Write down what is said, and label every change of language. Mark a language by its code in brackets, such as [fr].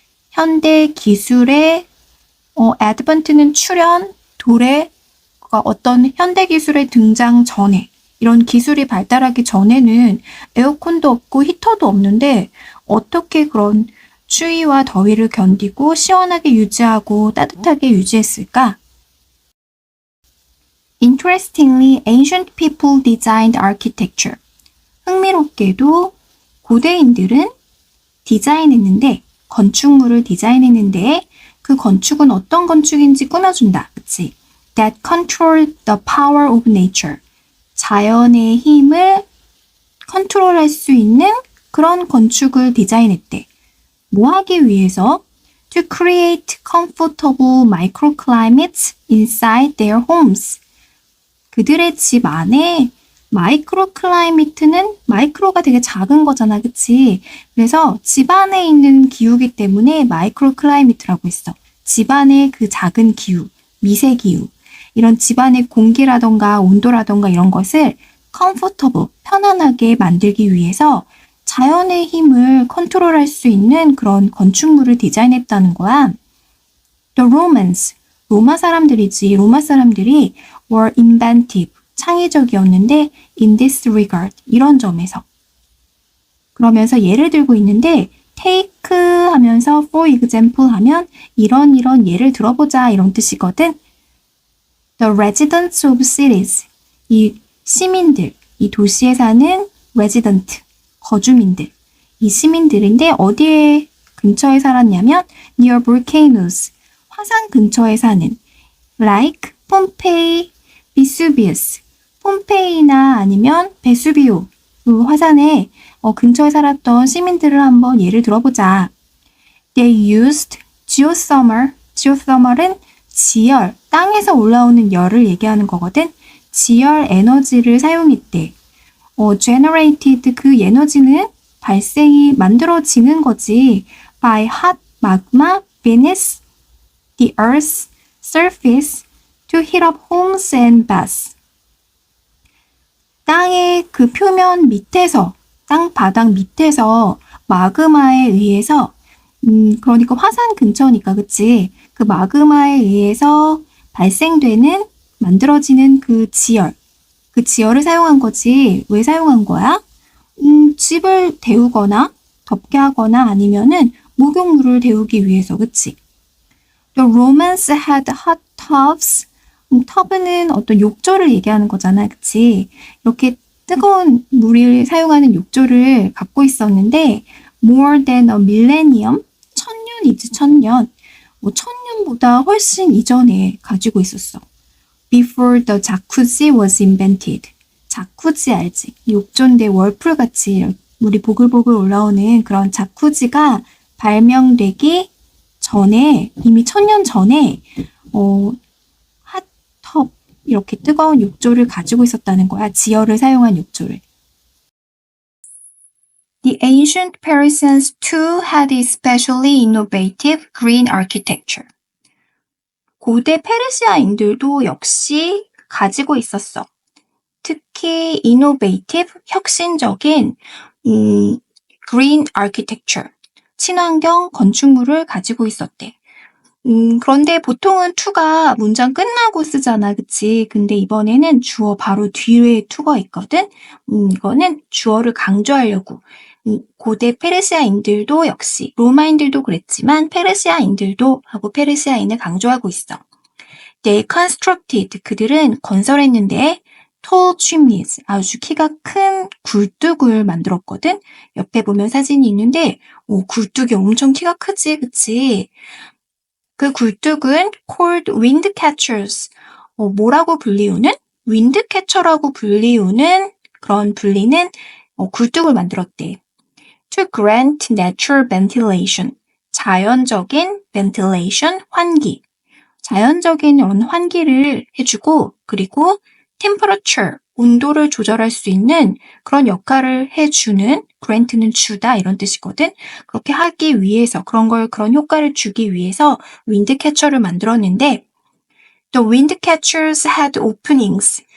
[ko] 현대 기술의 advent는 출현, 도래, 어떤 현대 기술의 등장 전에, 이런 기술이 발달하기 전에는 에어컨도 없고 히터도 없는데 어떻게 그런 추위와 더위를 견디고 시원하게 유지하고 따뜻하게 유지했을까? [en] Interestingly, ancient people designed architecture. [ko] 흥미롭게도 고대인들은 디자인했는데, 건축물을 디자인했는데 그 건축은 어떤 건축인지 꾸며준다. 그치? [en] That controlled the power of nature. [ko] 자연의 힘을 컨트롤할 수 있는 그런 건축을 디자인했대. 뭐 하기 위해서? [en] To create comfortable microclimates inside their homes. [ko] 그들의 집 안에 마이크로클라이미트는 마이크로가 되게 작은 거잖아. 그치? 그래서 집 안에 있는 기후이기 때문에 마이크로클라이미트라고 했어. 집 안의 그 작은 기후, 미세기후. 이런 집 안의 공기라던가 온도라던가 이런 것을 comfortable, 편안하게 만들기 위해서 자연의 힘을 컨트롤할 수 있는 그런 건축물을 디자인했다는 거야. [en] The Romans, [ko] 로마 사람들이 [en] were inventive, [ko] 창의적이었는데 [en] in this regard, [ko] 이런 점에서. 그러면서 예를 들고 있는데 take 하면서 for example 하면 이런 예를 들어보자 이런 뜻이거든. [en] The residents of cities, [ko] 이 시민들, 이 도시에 사는 resident, 거주민들. 이 시민들인데 어디에 근처에 살았냐면 [en] near volcanoes, [ko] 화산 근처에 사는 like 폼페이, 비수비우스, 폼페이나 아니면 베수비오 그 화산에 근처에 살았던 시민들을 한번 예를 들어보자. [en] They used geothermal. [ko] geothermal은 지열, 땅에서 올라오는 열을 얘기하는 거거든. 지열 에너지를 사용했대. generated 그 에너지는 발생이 만들어지는 거지. [en] by hot magma beneath the earth's surface to heat up homes and baths. [ko] 땅의 그 표면 밑에서, 땅 바닥 밑에서 마그마에 의해서, 그러니까 화산 근처니까, 그치? 그 마그마에 의해서 발생되는, 만들어지는 그 지열. 그 지열을 사용한 거지. 왜 사용한 거야? 집을 데우거나, 덥게 하거나 아니면은 목욕물을 데우기 위해서, 그치? [en] The Romans had hot tubs. [ko] 터브는 어떤 욕조를 얘기하는 거잖아, 그치? 이렇게 뜨거운 물을 사용하는 욕조를 갖고 있었는데 [en] more than a millennium, [ko] 1000년이지, 1000년. 1000년보다 훨씬 이전에 가지고 있었어. [en] Before the jacuzzi was invented. [ko] 자쿠지 알지? 욕조인데 월풀같이 물이 보글보글 올라오는 그런 자쿠지가 발명되기 전에, 이미 1000년 전에 핫tub, 이렇게 뜨거운 욕조를 가지고 있었다는 거야. 지열을 사용한 욕조를. [en] The ancient Persians too had especially innovative green architecture. [ko] 고대 페르시아인들도 역시 가지고 있었어. 특히 innovative, 혁신적인 green architecture, 친환경 건축물을 가지고 있었대. 그런데 보통은 to가 문장 끝나고 쓰잖아, 그치? 근데 이번에는 주어 바로 뒤에 to가 있거든? 이거는 주어를 강조하려고. 고대 페르시아인들도 역시, 로마인들도 그랬지만 페르시아인들도 하고 페르시아인을 강조하고 있어. [en] They constructed, [ko] 그들은 건설했는데 [en] tall chimneys, [ko] 아주 키가 큰 굴뚝을 만들었거든? 옆에 보면 사진이 있는데 굴뚝이 엄청 키가 크지, 그치? 그 굴뚝은 [en] called wind catchers, [ko] 뭐라고 불리우는? wind catcher라고 불리우는 그런 불리는 굴뚝을 만들었대. [en] To grant natural ventilation, [ko] 자연적인 [en] ventilation, [ko] 환기. 자연적인 이런 환기를 해주고, 그리고 temperature, 온도를 조절할 수 있는 그런 역할을 해주는, grant는 주다 이런 뜻이거든. 그렇게 하기 위해서, 그런 효과를 주기 위해서 윈드캐쳐를 만들었는데, [en] the wind catchers had openings.